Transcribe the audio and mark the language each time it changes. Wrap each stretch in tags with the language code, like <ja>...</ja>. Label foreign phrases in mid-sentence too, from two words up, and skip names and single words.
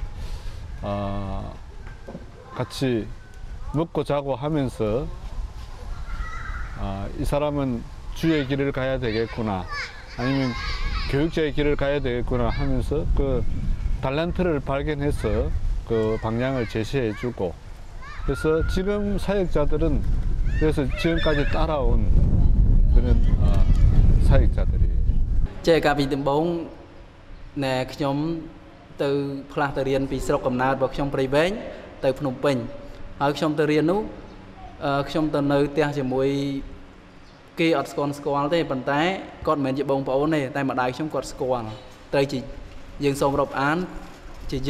<ko>같이 먹고 자고 하면서 이 사람은 주의 길을 가야 되겠구나 아니면 교육자의 길을 가야 되겠구나 하면서 그 달란트를 발견해서 그 방향을 제시해 주고 그래서 지금 사역자들은 그래서 지금까지 따라온 그런 사역자들이에요. 제가 비듬 봉 네,</ko> <km>ខ្ញុំទៅផ្លាស់ទៅរៀនពីស្រុកកំណើតរបស់ខ្ញុំព្រៃវែងទៅភ្នំពេញហើយខ្ញុំទៅរៀននោះខ្ញុំទៅនៅផ្ទះជាមួយគេ អត់ស្គាល់ទេប៉ុន្តែគាត់មិនមែនជាបងប្អូនទេតែម្ដាយខ្ញុំគាត់ស្គាល់ត្រូវជាយើងសូមរាប់អានជាយា</km>